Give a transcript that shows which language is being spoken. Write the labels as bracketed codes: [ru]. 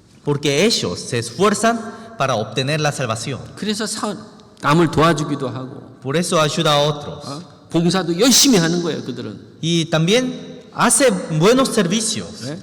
[es] Porque ellos se esfuerzan para obtener la salvación. [ko] 그래서 남을 도와주기도 하고 [es] Por eso ayuda a otros. [ko] 봉사도 열심히 하는 거예요. 그들은. [es] Y también hace buenos servicios.